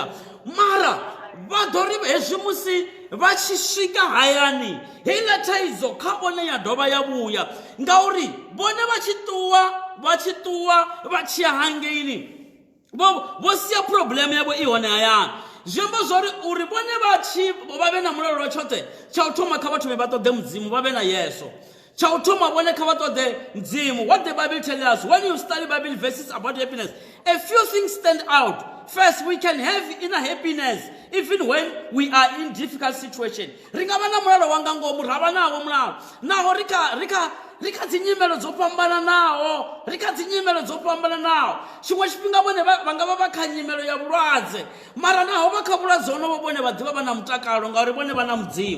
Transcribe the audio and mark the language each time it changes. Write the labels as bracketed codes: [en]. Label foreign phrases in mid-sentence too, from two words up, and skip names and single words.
[ve] Mara vha ḓo ri hezwi musi vha tshi swika hayani heiḽa thaidzo kha vhone ya dovha ya vhuya ngauri vhone vha tshi ṱuwa vha tshi ya hangeini vho sia problem yavho i hone hayani. Zwi amba zwori uri vhone vha vhe na mulalo wa tshoṱhe tsha u thoma kha vhathu vha ṱoḓe mudzimu vha vhe na Yesu. Cha u thoma vhone kha vha ṱoḓe mudzimu. [en] What the Bible tells us when you study Bible verses about happiness, a few things stand out. First, we can have inner happiness even when we are in difficult situation. [ve] Ri nga vha na mulalo wanga ngomu ra vha nawo mulalo naho ri kha dzinyimelo dzo fhambananaho, tshiṅwe tshifhinga vhone vha nga vha kha nyimelo ya vhulwadze mara naho vha kha vhulwadze honovho vhone vha ḓivha vha na mutakalo ngauri vhone vha na mudzimu.